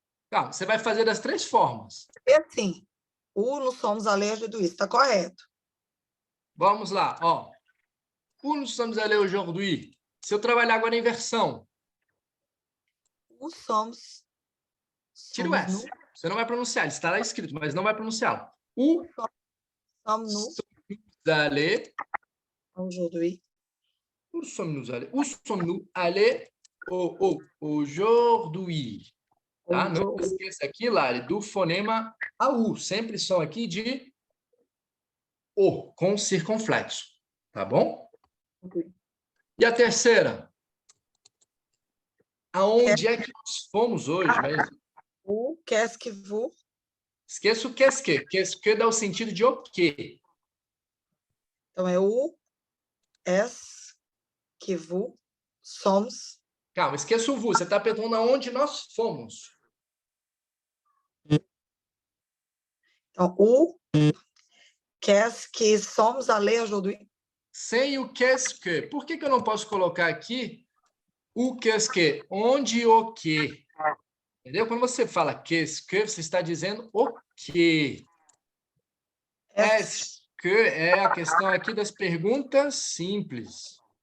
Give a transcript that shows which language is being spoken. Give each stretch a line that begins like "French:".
Portuguese: Calma, você vai fazer das três formas. É assim.
French: Où nous sommes allés aujourd'hui.
Portuguese: Está correto. Vamos lá, ó.
French: Où nous sommes allés aujourd'hui?
Portuguese: Se eu trabalhar agora em inversão,
French: Où sommes...
Portuguese: tira o S. Você não vai pronunciar, ele está lá escrito, mas não vai pronunciá-lo.
French: Où Sommes-nous allés? aujourd'hui? Où sommes-nous allés? Où sommes-nous allés aujourd'hui?
Portuguese: Tá? Não esqueça aqui, Lari, do fonema AU. Sempre são aqui de O, com circunflexo. Tá bom? E a terceira? Aonde é que nós fomos hoje? Mas
French: Où qu'est-ce que vous...
Portuguese: esqueça o qu'est-ce que. Qu'est-ce que dá o sentido de o quê.
French: Então, é où est-ce que vous sommes...
Portuguese: Calma, esqueça o vous. Você está perguntando aonde nós fomos.
French: Então, où qu'est-ce que sommes allés aujourd'hui?
Portuguese: Sem o qu'est-ce que. Por que eu não posso colocar aqui o qu'est-ce que? Onde o quê? Entendeu? Quando você fala qu'est-ce que, você está dizendo o quê. Est-ce que é a questão aqui das perguntas simples.